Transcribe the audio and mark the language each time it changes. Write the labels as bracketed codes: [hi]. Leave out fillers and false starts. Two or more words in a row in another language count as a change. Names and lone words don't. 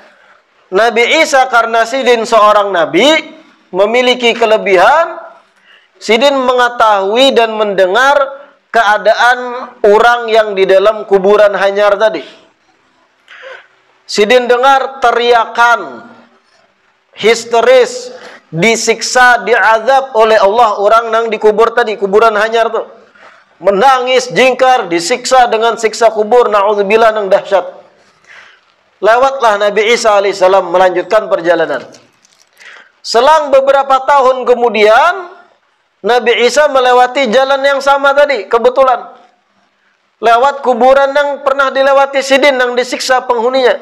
[id] Nabi Isa karena Sidin seorang nabi, memiliki kelebihan, Sidin mengetahui dan mendengar keadaan orang yang di dalam kuburan hanyar tadi. Sidin dengar teriakan histeris, disiksa, diazab oleh Allah orang yang dikubur tadi, kuburan hanyar tuh. Menangis, jingkar, disiksa dengan siksa kubur, na'udzubillah yang dahsyat. Lewatlah Nabi Isa alaihissalam melanjutkan perjalanan. Selang beberapa tahun kemudian, Nabi Isa melewati jalan yang sama tadi, kebetulan. Lewat kuburan yang pernah dilewati Sidin, yang disiksa penghuninya.